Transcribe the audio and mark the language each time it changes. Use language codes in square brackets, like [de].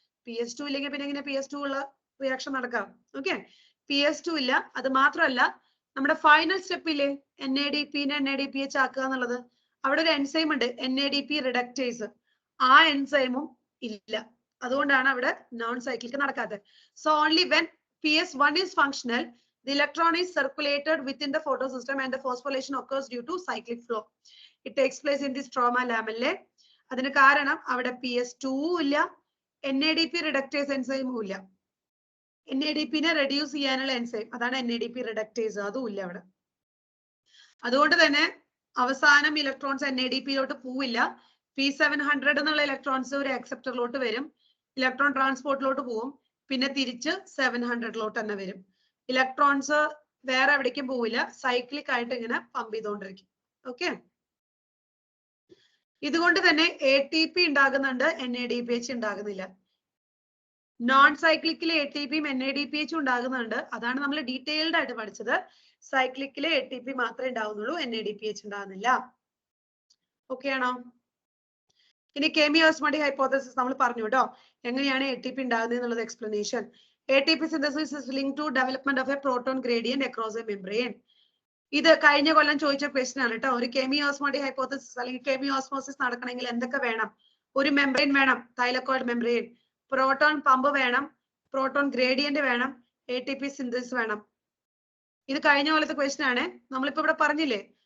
[ml] PS2 ഇല്ലെങ്കിൽ പിന്നെ എങ്ങനെ PS2 ഉള്ള റിയാക്ഷൻ നടക്കാം? ഓക്കെ. PS2 ഇല്ല. അത് മാത്രമല്ല നമ്മുടെ ഫൈനൽ സ്റ്റെപ്പിലെ NADP-നെ NADPH ആക്കുക എന്നുള്ളത്, അവിടെ ഒരു എൻസൈം ഉണ്ട്, NADP റിഡക്ടേസ്. ആ എൻസൈമും ഇല്ല. അതുകൊണ്ടാണ് അവിടെ non cyclic നടക്കാത്തത്. [en] So only when PS1 is functional, the electron is circulated within the photosystem and the phosphorylation occurs due to cyclic flow. It takes place in the stroma lamellae. [ml] അതിന് കാരണം അവിടെ PS2 ഇല്ല, NADP reductase എൻസൈമും ഇല്ല. NADP-നെ reduce ചെയ്യാനുള്ള enzyme, അതാണ് NADP reductase, അതും ഇല്ല അവിടെ. അതുകൊണ്ട് തന്നെ അവസാനം ഇലക്ട്രോൺസ് NADP-ലോട്ട് പോവില്ല. P700 എന്നുള്ള ഇലക്ട്രോൺസ് ഒരു അക്സെപ്റ്ററിലോട്ട് വരും, ഇലക്ട്രോൺ ട്രാൻസ്പോർട്ടിലോട്ട് പോവും, പിന്നെ തിരിച്ച് 700-ലോട്ട് തന്നെ വരും. ഇലക്ട്രോൺസ് വേറെ എവിടേക്കും പോവില്ല, സൈക്ലിക് ആയിട്ട് ഇങ്ങനെ പമ്പ് ചെയ്തുകൊണ്ടിരിക്കും. ഓക്കെ. ഇതുകൊണ്ട് തന്നെ ATP ഉണ്ടാകുന്നുണ്ട്, NADPH ഉണ്ടാകുന്നില്ല. നോൺ സൈക്ലിക്കിലെ ATPയും NADPH ഉണ്ടാകുന്നുണ്ട്. അതാണ് നമ്മൾ ഡീറ്റെയിൽഡ് ആയിട്ട് പഠിച്ചത്. സൈക്ലിക്കിലെ ATP മാത്രമേ ഉണ്ടാവുന്നുള്ളൂ, NADPH ഉണ്ടാകുന്നില്ല. ഓക്കെ ആണോ? ഇനി കെമിയോസ്മോട്ടിക് ഹൈപ്പോത്തസിസ് നമ്മൾ പറഞ്ഞു കേട്ടോ, എങ്ങനെയാണ് ATP ഉണ്ടാകുന്നത് എന്നുള്ളത് explanation. [en] ATP synthesis is linked to development of a proton gradient across a membrane. [ml] ഇത് കഴിഞ്ഞ കൊല്ലം ചോദിച്ച ക്വസ്റ്റ്യൻ ആണ് കേട്ടോ. ഒരു കെമിയോസ്മോട്ടിക് ഹൈപ്പോത്തസിസ് അല്ലെങ്കിൽ കെമിയോസ്മോസിസ് നടക്കണമെങ്കിൽ എന്തൊക്കെ വേണം? ഒരു മെംബ്രെയിൻ വേണം, തൈലക്കോയിഡ് മെംബ്രെയിൻ, പ്രോട്ടോൺ പമ്പ് വേണം, പ്രോട്ടോൺ ഗ്രേഡിയന്റ് വേണം, ATP സിന്തസിസ് വേണം. ഇത് കഴിഞ്ഞ കൊല്ലത്തെ ക്വസ്റ്റ്യൻ ആണ്. നമ്മളിപ്പോ ഇവിടെ പറഞ്ഞില്ലേ